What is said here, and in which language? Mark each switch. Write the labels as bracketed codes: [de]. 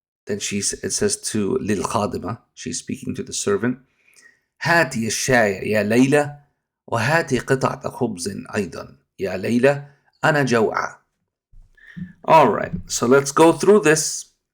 [en] Then it says to [ar] للخادمة, [en] she's speaking to the servant. [ar] هاتي الشاي يا ليلى، وهاتي قطعة خبز أيضا يا ليلى، أنا جوعة. [en] Alright, so let's go through this.